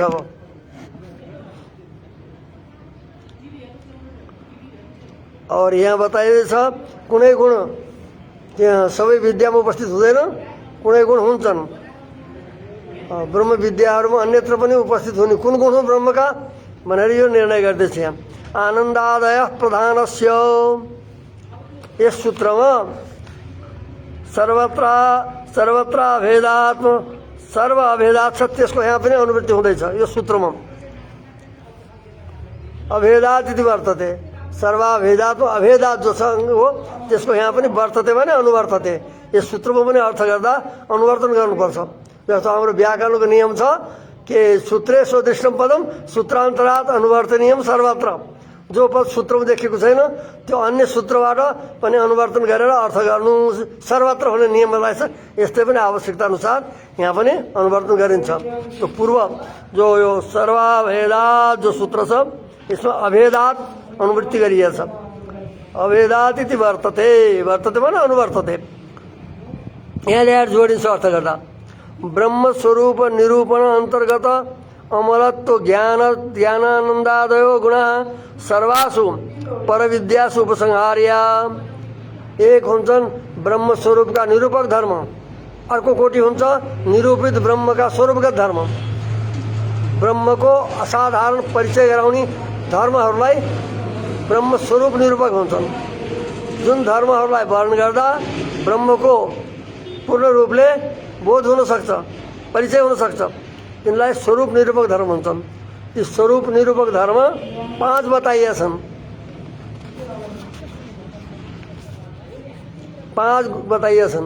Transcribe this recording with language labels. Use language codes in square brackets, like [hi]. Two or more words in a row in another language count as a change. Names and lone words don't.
[ne] अब और यहाँ बताइदैछ कुनै गुण त्यहाँ सबै विद्यामा उपस्थित हुँदैन, कुनै गुण हुन्छन्। ब्रह्म विद्याहरूमा अन्यत्र पनि उपस्थित हुने कुन गुण हुन् ब्रह्मका भनेर यो निर्णय गर्दैछ। यहाँ [sa] आनन्दादय प्रधानस्य [ne] यस सूत्रमा [sa] सर्वत्र अभेदात्म सर्व अभेदात [ne] छ त्यसको यहाँ पनि अनुवृत्ति हुँदैछ। यो सूत्रमा [sa] अभेदात इति वर्तते सर्वाभेदात्म अभेदात [ne] जो छ हो त्यसको यहाँ पनि वर्तते भने अनुवर्तते यस सूत्रमा पनि अर्थ गर्दा अनुवर्तन गर्नुपर्छ। जस्तो हाम्रो व्याकरणको नियम छ कि [sa] सूत्रे स्वदृष्टम पदम सूत्रान्तरात् अनुवर्तनीयम सर्वत्र। [ne] जो पद सूत्रमा देखेको छैन त्यो अन्य सूत्रबाट पनि अनुवर्तन गरेर अर्थ गर्नु सर्वत्र हुने नियम रहेछ। यस्तै पनि आवश्यकता अनुसार यहाँ पनि अनुवर्तन गरिन्छ। तो पूर्व जो यो सर्वाभेदात जो सूत्र छ यसमा अभेदात अनुवृत्ति गरिएको छ। [sa] अभेदात इति वर्तते वर्तते [ne] भने अनुवर्तते यहाँ ल्याएर जोडिन्छ अर्थ गर्दा ब्रह्म स्वरूप निरूपण अन्तर्गत [sa] अमलत्व ज्ञानानन्दादयो गुणा सर्वासु परविद्यासु उपसंहार्या। [ne] एक हुन्छन् ब्रह्म स्वरूपका निरूपक धर्म, अर्को कोटि हुन्छ निरूपित ब्रह्मका स्वरूपगत धर्म। ब्रह्मको असाधारण परिचय गराउने धर्महरूलाई ब्रह्म स्वरूप निरूपक हुन्छन्। जुन धर्महरूलाई वर्णन गर्दा ब्रह्मको पूर्ण रूपले बोध हुन सक्छ, परिचय हुन सक्छ, तिनलाई स्वरूप निरूपक धर्म भन्छन्। ती स्वरूप निरूपक धर्म 5 बताइएका छन्। 5 बताइएका छन्।